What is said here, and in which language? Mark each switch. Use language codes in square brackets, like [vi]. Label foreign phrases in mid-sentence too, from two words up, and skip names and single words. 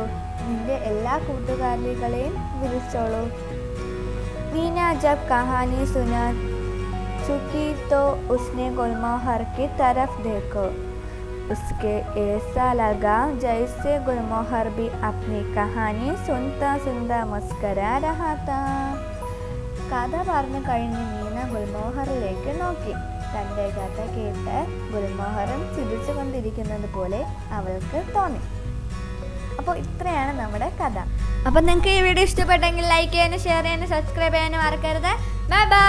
[ml] നിന്റെ എല്ലാ കൂട്ടുകാരികളെയും വിളിച്ചോളൂ. [hi] मीना जब कहानी सुना चुकी तो उसने गुलमोहर की तरफ देखो. उसके ऐसा लगा जैसे गुलमोहर भी अपनी कहानी सुनता सुनता मुस्कुरा रहा था. [ml] കഥ പറഞ്ഞു കഴിഞ്ഞ് മീന ഗുൽമോഹറിലേക്ക് നോക്കി. തൻ്റെ കഥ കേട്ട് ഗുൽമോഹറും ചിരിച്ചു കൊണ്ടിരിക്കുന്നത് പോലെ അവൾക്ക് തോന്നി. അപ്പോൾ ഇത്രയാണ് നമ്മുടെ കഥ. അപ്പോൾ നിങ്ങൾക്ക് ഈ വീഡിയോ ഇഷ്ടപ്പെട്ടെങ്കിൽ ലൈക്ക് ചെയ്യാനും ഷെയർ ചെയ്യാനും സബ്സ്ക്രൈബ് ചെയ്യാനും മറക്കരുത്.